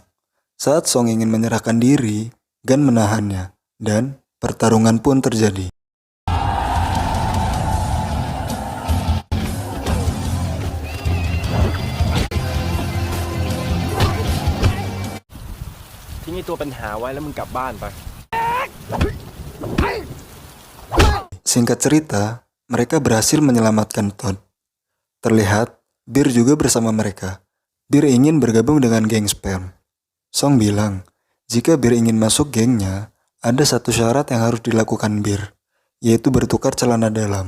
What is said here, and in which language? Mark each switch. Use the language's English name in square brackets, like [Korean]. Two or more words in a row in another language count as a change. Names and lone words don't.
[Indonesian] Saat Song ingin menyerahkan diri, Gan menahannya dan pertarungan pun terjadi. [Thai] Tinggi ตัวปัญหาไว้แล้วมึงกลับบ้านไป [Indonesian] Singkat cerita, mereka berhasil menyelamatkan Todd. Terlihat, Bir juga bersama mereka. Bir ingin bergabung dengan geng Sperm. Song bilang, jika Bir ingin masuk gengnya, ada satu syarat yang harus dilakukan Bir, yaitu bertukar celana dalam.